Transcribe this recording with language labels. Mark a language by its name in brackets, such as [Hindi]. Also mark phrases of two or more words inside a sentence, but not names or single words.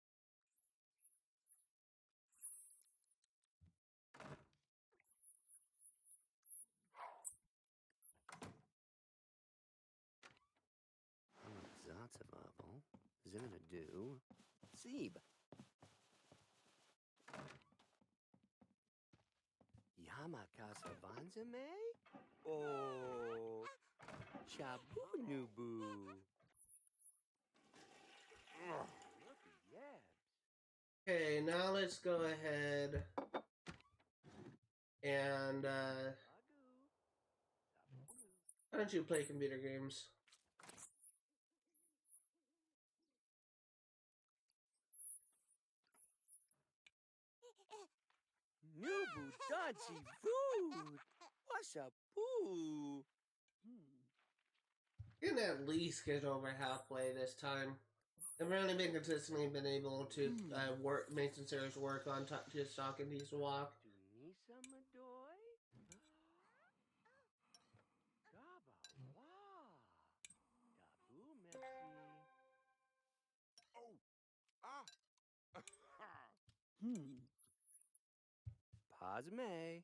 [English] That's a bubble. Zinadu. Sieb. Yamakasa Vanzame? Oh. Shabu Nubu. Yeah. Okay, now let's go ahead and why don't you play computer games? Nubu Dancy Food. What's up, boo? Can at least get over halfway this time. I've really been consistently been able to make some serious work on just talking to walk. Tunisa Madoy? Gaba Wah. Dabu Merci. Oh. Ah. Pasme.